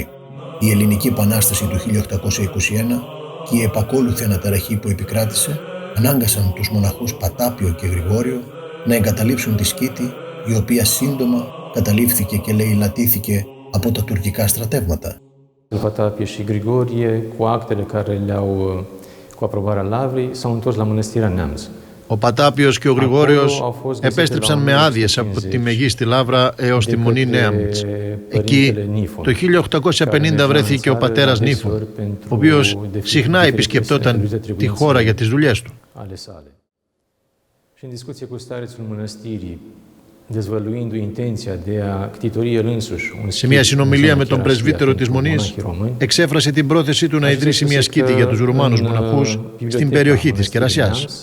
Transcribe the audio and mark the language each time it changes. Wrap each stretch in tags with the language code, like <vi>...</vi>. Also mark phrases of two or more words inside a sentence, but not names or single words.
<el>Η Ελληνική Επανάσταση του 1821 και η επακόλουθη αναταραχή που επικράτησε ανάγκασαν τους μοναχούς Πατάπιο και Γρηγόριο να εγκαταλείψουν τη σκήτη, η οποία σύντομα καταλήφθηκε και λαιλατήθηκε από τα τουρκικά στρατεύματα. Πατάπιο και Γρηγόrie,</el> <ro>cu actele care le-au cu aprobarea Lavrei, s-au întors la Mănăstirea Neamț.</ro> <el>Ο Πατάπιος και ο Γρηγόριος επέστρεψαν με άδειες από τη Μεγίστη Λαύρα έως τη Μονή Νέαμτς. Εκεί το 1850 βρέθηκε ο πατέρας Νίφων, ο οποίος συχνά επισκεπτόταν τη χώρα για τις δουλειές του. Σε μια συνομιλία με τον πρεσβύτερο της Μονής, εξέφρασε την πρόθεσή του να ιδρύσει μια σκήτη για τους Ρουμάνους μοναχούς στην περιοχή της Κερασιάς.</el>